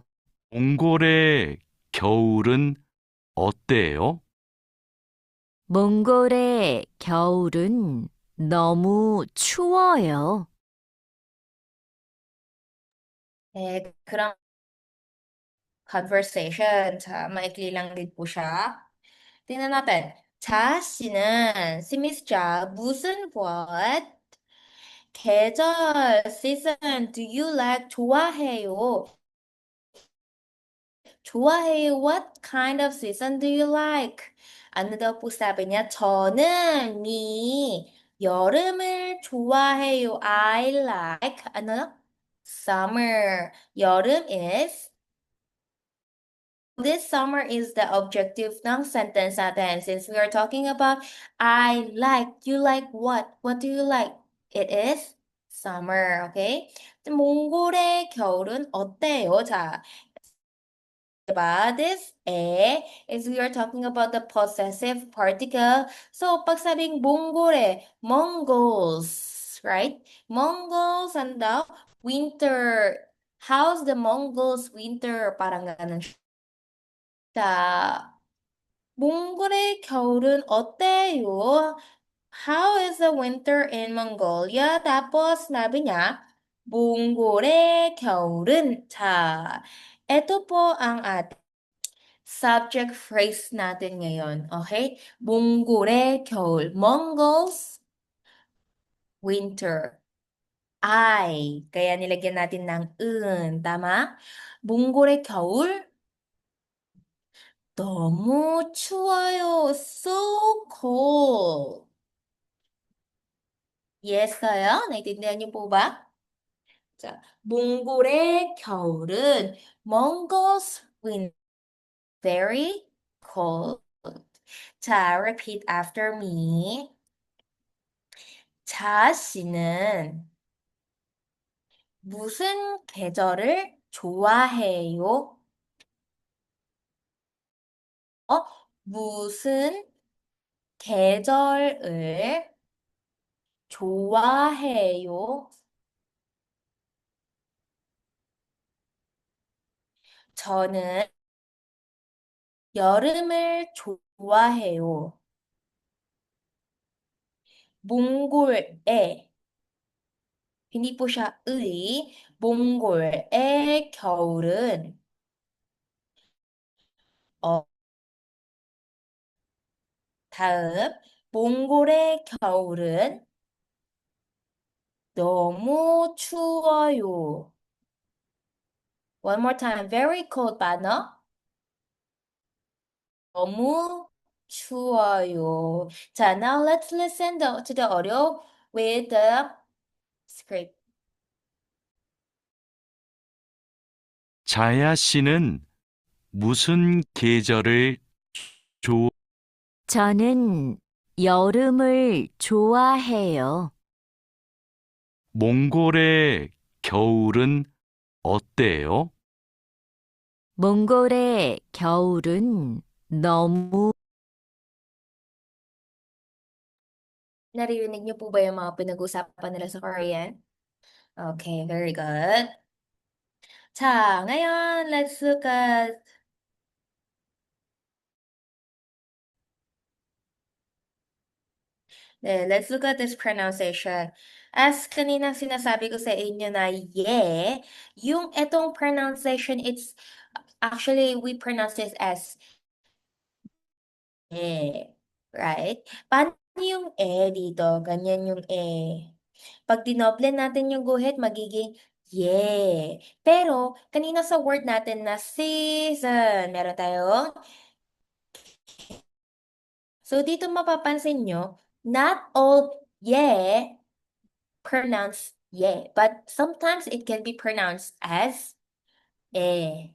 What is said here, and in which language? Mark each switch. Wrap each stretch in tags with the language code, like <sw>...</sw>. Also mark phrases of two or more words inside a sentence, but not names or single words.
<ko>몽골의 겨울은 어때요? 몽골의 겨울은 너무 추워요. 네, 그런 conversation. 자,</ko> <tl>maikli lang din po siya. tingnan natin.</tl> <ko>자 씨는, si Miss Ja, 무슨 what? 계절,</ko> <en>season, do you like?</en> <ko>좋아해요. 좋아해요.</ko> <en>What kind of season do you like?</en> <tl>ano daw po sabi niya?</tl> <ko>저는 여름을 좋아해요.</ko> <en>I like ano? Summer. 여름 is this summer is the objective</en> <tl>ng sentence natin.</tl> <en>Since we are talking about I like, you like what? What do you like? It is summer, okay?</en> <ko>몽골의 겨울은 어때요? 자,</ko> <tl>diba?</tl> <en>This is we are talking about the possessive particle. So,</en> <tl>pag sabing Mongole,</tl> <en>Mongols, right? Mongols and the winter. How's the Mongols winter?</en> <tl>parang ganun siya.</tl> <ko>몽골의 겨울은 어때요?</ko> <en>How is the winter in Mongolia?</en> <tl>tapos sabi niya,</tl> <ko>몽골의 겨울은. 자,</ko> <tl>ito po ang ating</tl> <en>subject phrase</en> <tl>natin ngayon.</tl> <ko>Okay? 몽골의 겨울.</ko> <en>Mongols winter.</en> <tl>Kaya nilagyan natin ng Tama?</tl> <ko>몽골의 겨울. 너무 추워요.</ko> <en>So cold. Yes요?</en> <tl>나이tindihan niyo po ba?</tl> <ko>자, 몽골의 겨울은</ko> <en>Mongols winter. Very cold. 자, repeat after me.</en> <ko>자 씨는 무슨 계절을 좋아해요? 무슨 계절을 좋아해요? 저는 여름을 좋아해요. 몽골의,</ko> <tl>hindi po siya</tl> <ko>몽골의 겨울은, 어, 다음, 몽골의 겨울은 너무 추워요.</ko> <en>One more time. Very cold ba, no?</en> <ko>너무 추워요. 자,</ko> <en>now let's listen to the audio with the script.</en> <ko>자야 씨는 무슨 계절을 좋아? 저는 여름을 좋아해요. 몽골의 겨울은 어때요? 몽골의 겨울은 너무</ko> <tl>Naririnig niyo po ba yung mga pinag-usapan nila sa Korean?</tl> <en>Okay, very good. 자, ngayon, let's look at let's look at this pronunciation.</en> <tl>As kanina sinasabi ko sa inyo na yung etong pronunciation,</tl> <en>it's actually we pronounce this as right?</en> <tl>Paano yung dito? Ganyan yung Pag dinoble natin yung guhit, magiging Pero, kanina sa word natin na season, meron tayong so, dito mapapansin nyo,</tl> <en>not all pronounce but sometimes it can be pronounced as eh.</en>